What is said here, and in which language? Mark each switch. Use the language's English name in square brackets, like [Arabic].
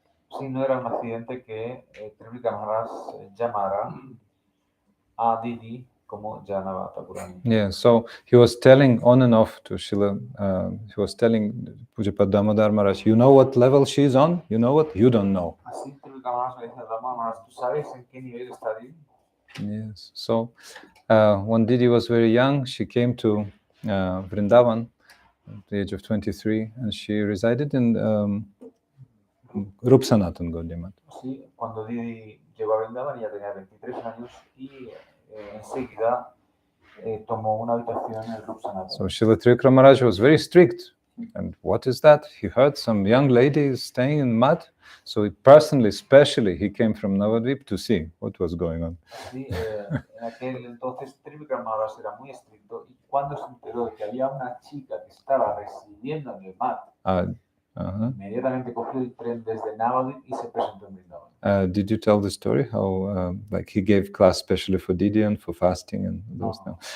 [Spanish] Sí, no era un accidente que Trivikrama Maharaj llamara a Didi como Janava Thakurani. [English] Yeah, so he was telling on and off to Srila, he was telling Pujapad Damodar Maharaj, you know what level she's on? You know what? You don't know. [Spanish] Así Trivikrama Maharaj le dice a Damodar Maharaj, ¿tú sabes en qué nivel está Didi? [English] Yes, so when Didi was very young, she came to Vrindavan at the age of 23, and she resided in Rup Sanatan Gaudiya Math. [Spanish] Sí, cuando Didi llegó a Vrindavan ya tenía 23 años y enseguida tomó una habitación en el Rup Sanatan. [English] So Srila Trivikrama Maharaj was very strict. And what is that? He heard some young ladies staying in mud. So he personally, especially, he came from Navadvip to see what was going on. [Spanish] Sí, en aquel entonces Trivikrama Maharaj era muy estricto y cuando se enteró de que había una chica que estaba residiendo en el mar, inmediatamente cogió el tren desde Navadvip y se presentó en Vrindavan. [English] Did you tell the story how like he gave class especially for Didi and for fasting and those things?